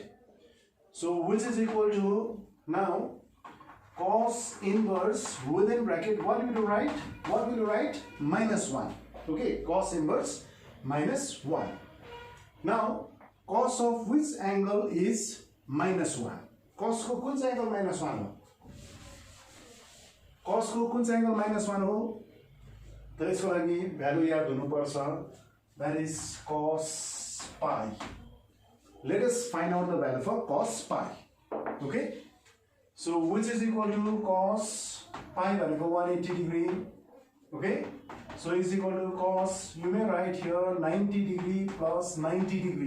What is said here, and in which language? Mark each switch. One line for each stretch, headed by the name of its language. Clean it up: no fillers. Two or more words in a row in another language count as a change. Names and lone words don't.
English: So which is equal to, now cos inverse within bracket, what will you write? What will you write? Minus 1. Okay, cos inverse minus 1. Now cos of which angle is minus 1?
Nepali: Cos ko kun
English: angle minus 1
Nepali: हो? Cos ko kun
English: angle minus 1
Nepali: हो? तर यसको लागि भ्यालु याद हुनुपर्छ,
English: that is cos pi. Let us find out the value for cos pi. Okay, so which is equal to cos pi भनेको 180 degree. Okay, so is equal to cos, you may write here 90 degree plus 90 degree.